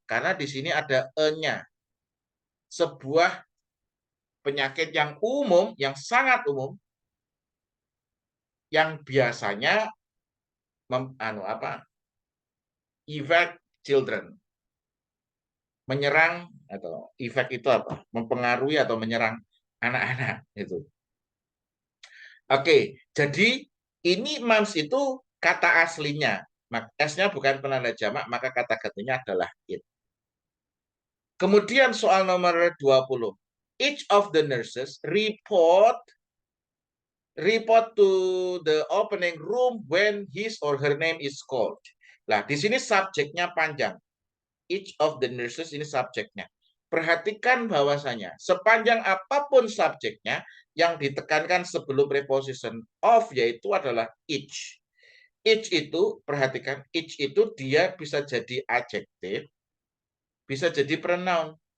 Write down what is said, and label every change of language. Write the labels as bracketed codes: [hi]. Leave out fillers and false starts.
[id] Karena di sini ada e-nya. Sebuah penyakit yang umum, yang sangat umum, yang biasanya [en] affect children, [id] menyerang atau efek itu apa? Mempengaruhi atau menyerang anak-anak itu. Oke, jadi ini mumps itu kata aslinya. S-nya bukan penanda jamak, maka kata gantinya adalah it. Kemudian soal nomor 20. [en] Each of the nurses report to the opening room when his or her name is called. [id] Nah, di sini subjeknya panjang. [en] Each of the nurses [id] ini subjeknya. Perhatikan bahwasanya sepanjang apapun subjeknya yang ditekankan sebelum preposition of yaitu adalah each. Each itu, perhatikan, each itu dia bisa jadi adjektif, bisa jadi pronoun.